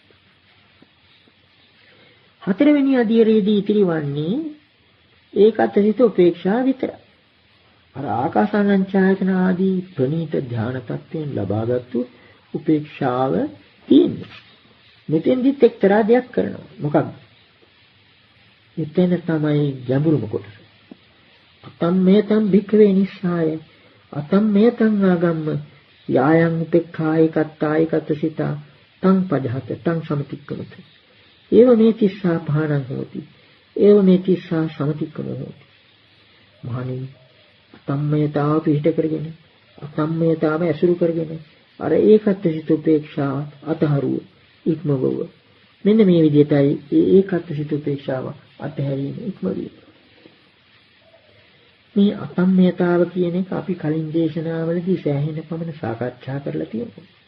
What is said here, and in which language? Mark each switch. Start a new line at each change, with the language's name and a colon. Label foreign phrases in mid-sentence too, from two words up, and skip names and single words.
Sinhala: හතරවෙනි අධීරයේදී ඉතිරි වන්නේ ඒකත් සිත උපේක්ෂාව විතරයි. අර
Pali: ආකාසානං ඡායතන
Sinhala: ආදී ප්‍රණීත ධාන තත්ත්වයෙන් ලබාගත්තු උපේක්ෂාව තියෙනවා. මෙතෙන්දිත් එක්තරා දෙයක් කරනවා. මොකක්ද? එතන තමයි ගැඹුරුම කොටස.
Pali: අතම්මේතම් භික්ඛවේ නිස්සාය අතම්මේතං ආගම්ම යායන් උපේක්ඛායකත්තායකත් සිතා තං පජහත තං සමතික්කමත. ඒව මේ තිස්සා පහණං හෝති. ඒව මේ තිස්සා සමතික්කම හෝති.
Sinhala: මහණෙනි අතම්මේතාව පිහිට කරගෙන අතම්මේතාව ඇසුරු කරගෙන අර ඒකත් සිත උපේක්ෂාව අතහරුව ඉක්මවව. මෙන්න මේ විදිහටයි ඒකත් සිත උපේක්ෂාව අතහැරීම ඉක්මවීම. මේ අතම්මේතාව කියන එක අපි කලින් දේශනාවලදී සෑහෙන පමණ සාකච්ඡා කරලා තියෙනවා.